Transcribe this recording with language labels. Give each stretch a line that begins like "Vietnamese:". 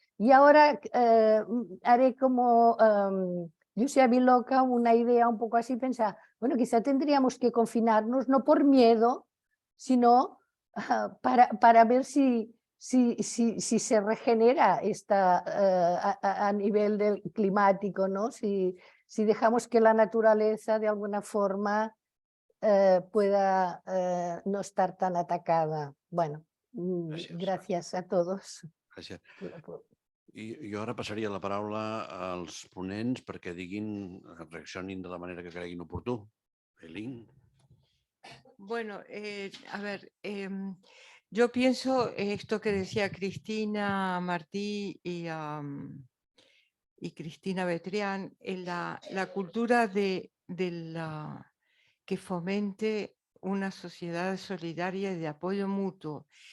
Spanish: Y ahora haré como Lucia Biloca, una idea un poco así, pensar, bueno, quizá tendríamos que confinarnos, no por miedo, sino para ver si se regenera a nivel climático, ¿no? Si dejamos que la naturaleza de alguna forma pueda no estar tan atacada. Bueno, gracias a todos.
Catalan: Gràcies. I jo ara passaria la paraula als ponents perquè diguin, reaccionin de la manera que creguin oportú. Aileen.
Spanish: Bueno, a ver, yo pienso esto que decía Cristina Martí y Cristina Betrián, en la cultura que fomente una sociedad solidaria y de apoyo mutuo.